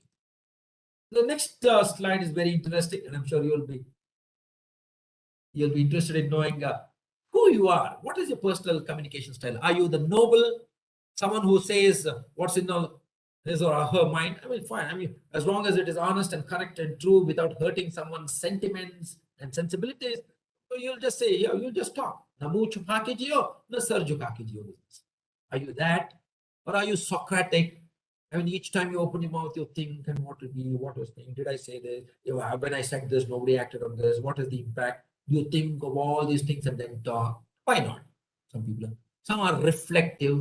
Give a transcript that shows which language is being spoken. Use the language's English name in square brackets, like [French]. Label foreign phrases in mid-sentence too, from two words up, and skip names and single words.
[English] The next slide is very interesting, and I'm sure you'll be interested in knowing who you are. What is your personal communication style? Are you the noble, someone who says what's in his or her mind? I mean, fine. I mean, as long as it is honest and correct and true without hurting someone's sentiments and sensibilities, you'll just say, yeah, you'll just talk. [Hindi] ना मुँह छुपा के जियो, ना सर झुका के जियो. [English] Are you that? Or are you Socratic? I mean, each time you open your mouth, you think, and what will be, what was thing? Did I say this? When I said this, nobody acted on this. What is the impact? You think of all these things and then talk. Why not? Some are reflective.